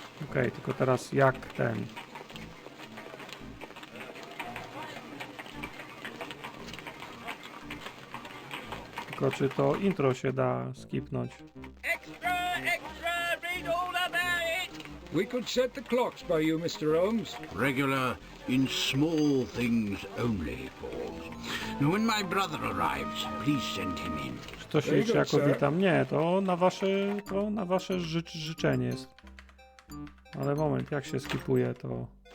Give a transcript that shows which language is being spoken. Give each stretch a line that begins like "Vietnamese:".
Polish: Okej, tylko teraz jak ten... Tylko czy to intro się da skipnąć?
English: We could set the clocks by you, Mr. Holmes. Regular in small things only, Forbes. Now, when my brother arrives, please send him in.
Polish: Czy to się liczy jako witam? Nie, to na wasze życzenie jest. Ale moment, jak się skipuje, to...